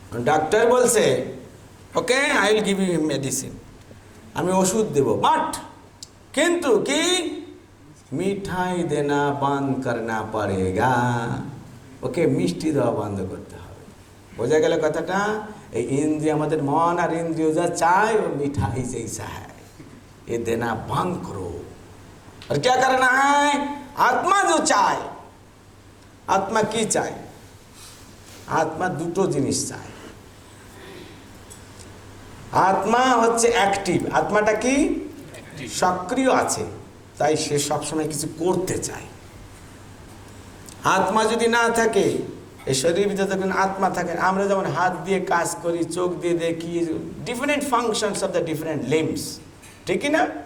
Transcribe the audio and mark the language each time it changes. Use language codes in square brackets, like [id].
[bn] Doctor বলছে [en] okay I will give you medicine, [bn] আমি ওষুধ দেব, বাট কিন্তু [hi] কি মিঠাই দেনা বন্ধ করনা পড়েগা, [bn] ওকে মিষ্টি দেওয়া বন্ধ করতে হবে। বোঝা গেল কথাটা? এই ইন্দ্রিয়, আমাদের মন আর ইন্দ্রিয় যা চায় [hi] वो मिठाई जैसा है, ये देना बंद करो। और क्या करना है? [bn] आत्मा जो चाय, आत्मा की चाय? आत्मा দুটো জিনিস চায়। আত্মা হচ্ছে অ্যাক্টিভ, আত্মাটা কি সক্রিয় আছে, তাই সে সবসময় কিছু করতে চায়। আত্মা যদি না থাকে, এই শরীরের ভিতরে যখন আত্মা থাকে, আমরা যেমন হাত দিয়ে কাজ করি, চোখ দিয়ে দেখি, [en] different functions of the different limbs, [bn] ঠিক না?